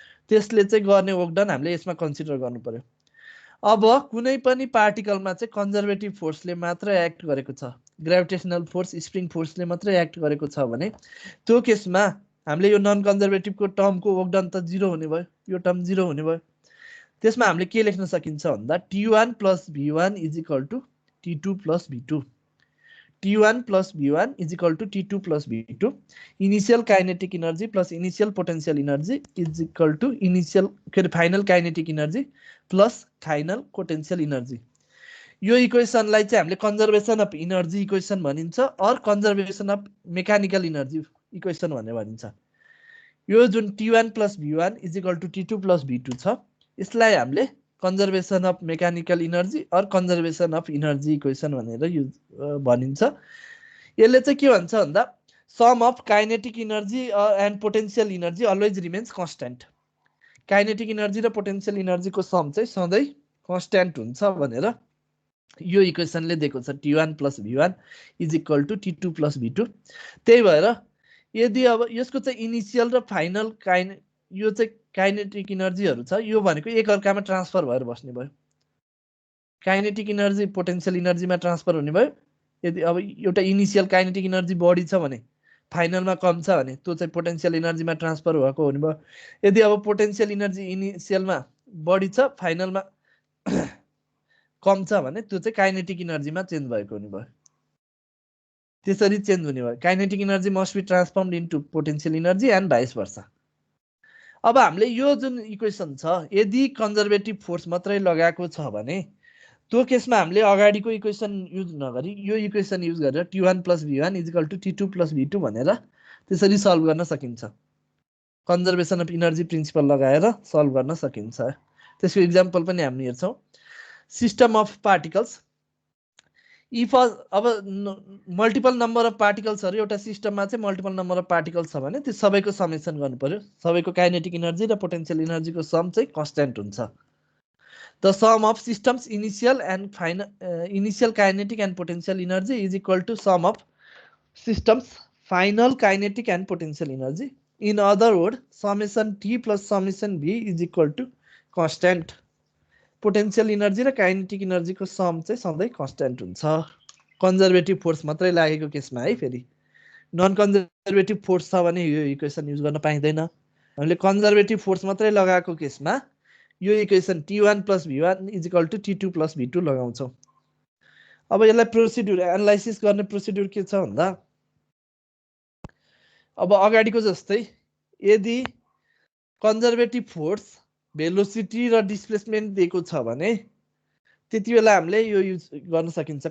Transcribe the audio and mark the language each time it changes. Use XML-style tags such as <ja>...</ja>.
<ne>त्यसले चाहिँ गर्ने वर्क डन हामीले यसमा कन्सिडर गर्नु पर्यो। अब कुनै पनि पार्टिकलमा चाहिँ कन्जर्भेटिभ फोर्सले मात्र एक्ट गरेको छ, ग्रेभिटेशनल फोर्स स्प्रिङ फोर्सले मात्र एक्ट गरेको छ भने त्यो केसमा हामीले यो नन कन्जर्भेटिभको टर्मको वर्क डन त 0 हुने भयो। यो टर्म 0 हुने भयो। त्यसमा हामीले के लेख्न सकिन्छ भन्दा T1 + V1 = T2 + V2।</ne> <en>T1 plus V1 is equal to T2 plus V2. Initial kinetic energy plus initial potential energy is equal to initial final kinetic energy plus final potential energy.</en> <ne>यो इक्वेसनलाई चाहिँ हामीले conservation of energy equation भनिन्छ और conservation of mechanical energy equation भनेर भनिन्छ। यो जुन</ne> <en>T1 plus V1 is equal to T2 plus V2</en> <ne>छ, यसलाई हामीले कन्जर्भेसन अफ मेकानिकल इनर्जी और कन्जर्भेसन अफ इनर्जी इक्वेसन भनेर भनिन्छ। यसले चाहिँ के भन्छ भन्दा</ne> <en>Sum of kinetic energy and potential energy always remains constant.</en> <ne>Kinetic energy र पोटेन्शियल इनर्जीको सम चाहिँ सधैँ कन्स्ट्यान्ट हुन्छ भनेर यो इक्वेसनले दिएको छ।</ne> <en>T1 plus V1 is equal to T2 plus V2।</en> <ne>त्यही भएर यदि अब यसको चाहिँ इनिशियल र फाइनल यो चाहिँ काइनेटिक इनर्जीहरू छ, यो भनेको एक अर्कामा ट्रान्सफर भएर बस्ने भयो। काइनेटिक इनर्जी पोटेन्शियल इनर्जीमा ट्रान्सफर हुने भयो। यदि अब एउटा इनिशियल काइनेटिक इनर्जी बढी छ भने फाइनलमा कम छ भने त्यो चाहिँ पोटेन्शियल इनर्जीमा ट्रान्सफर भएको हुने भयो। यदि अब पोटेन्शियल इनर्जी इनिशियलमा बढी छ फाइनलमा कम छ भने त्यो चाहिँ काइनेटिक इनर्जीमा चेन्ज भएको हुने भयो। त्यसरी चेन्ज हुने भयो।</ne> <en>Kinetic energy must be transformed into potential energy and vice versa.</en> <ne>अब हामीले यो जुन इक्वेसन छ, यदि कन्जर्भेटिभ फोर्स मात्रै लगाएको छ भने त्यो केसमा हामीले अगाडिको इक्वेसन युज नगरी यो इक्वेसन युज गरेर</ne> <en>T1 plus V1 is equal to T2 plus V2</en> <ne>भनेर त्यसरी सल्भ गर्न सकिन्छ। कन्जर्भेसन अफ इनर्जी प्रिन्सिपल लगाएर सल्भ गर्न सकिन्छ। त्यसको इक्जाम्पल पनि हामी हेर्छौँ। सिस्टम अफ पार्टिकल्स, इफ अब मल्टिपल नम्बर अफ पार्टिकल्सहरू एउटा सिस्टममा चाहिँ मल्टिपल नम्बर अफ पार्टिकल्स छ भने त्यो सबैको समेसन गर्नु पर्यो। सबैको काइनेटिक इनर्जी र पोटेन्शियल इनर्जीको सम चाहिँ कन्स्ट्यान्ट हुन्छ।</ne> <en>The sum of systems initial and final initial kinetic and potential energy is equal to sum of systems final kinetic and potential energy. In other words, summation T plus summation V is equal to constant.</en> <ne>Potential energy र kinetic energy को sum चाहिँ सधैँ constant हुन्छ। Conservative force मात्रै लागेको केसमा है। फेरि नन कन्जर्भेटिभ फोर्स छ भने यो इक्वेसन युज गर्न पाइँदैन। हामीले कन्जर्भेटिभ फोर्स मात्रै लगाएको केसमा यो equation</ne> <en>T1 plus V1 is equal to T2 plus V2</en> <ne>लगाउँछौँ। अब यसलाई प्रोसिड्युर एनालाइसिस गर्ने प्रोसिड्युर के छ भन्दा अब अगाडिको जस्तै यदि कन्जर्भेटिभ फोर्स भेलोसिटी र डिस्प्लेसमेन्ट दिएको छ भने त्यति बेला हामीले यो युज गर्न सकिन्छ।</ne>